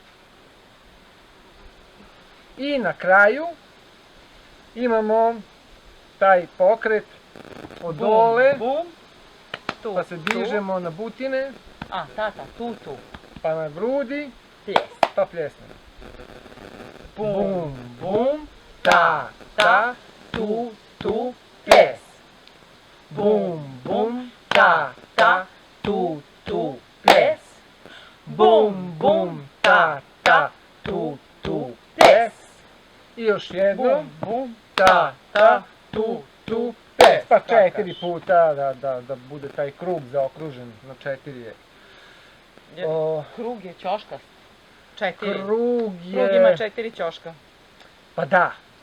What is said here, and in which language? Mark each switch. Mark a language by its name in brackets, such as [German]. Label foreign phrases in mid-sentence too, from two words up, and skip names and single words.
[Serbian] I na kraju imamo taj pokret od dole, Bum, tu, pa se dižemo na butine, a, tata, tu, pa na grudi, ples. pa pljesnemo. Bum, Bum, ta, tu, ples. Bum, bum, ta, tu, ples. Bum, bum, ta, tu, ples. I još jednom, Bum, ta, tu, ples. Pa 4 puta da bude taj krug zaokružen na 4 je. Krug je ćoškast. 4. Krug Krug ima 4 ćoška. Pa da,